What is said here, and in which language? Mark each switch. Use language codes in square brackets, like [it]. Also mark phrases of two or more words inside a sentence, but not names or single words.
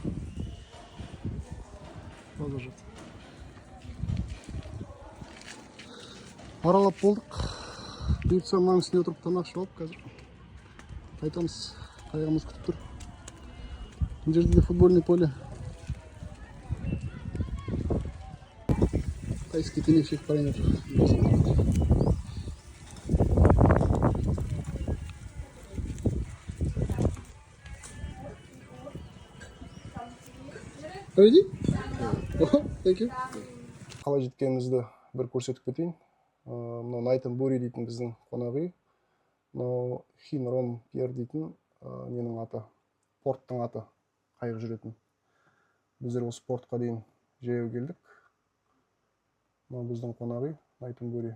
[kk] Аралап болдық. Бұйыртса мынаның үстіне отырып тамақ ішіп алып қазір. Қайтамыз. Қайғымыз күтіп тұр. Мына жерде де [ru] футбольный поле. [kk] Тайский темек шегіп барайын деп. [en] Ready? Thank you. [kk] Қалай жеткенімізді бір көрсетіп кетейін. Мынау Найтон Бури дейтін біздің қонақ үй. Мынау Хин Ром Пьер дейтін ненің аты, порттың аты, қайық жүретін. Біздер осы портқа дейін жаяу келдік. Мынау біздің қонақ үй, Найтон Бури.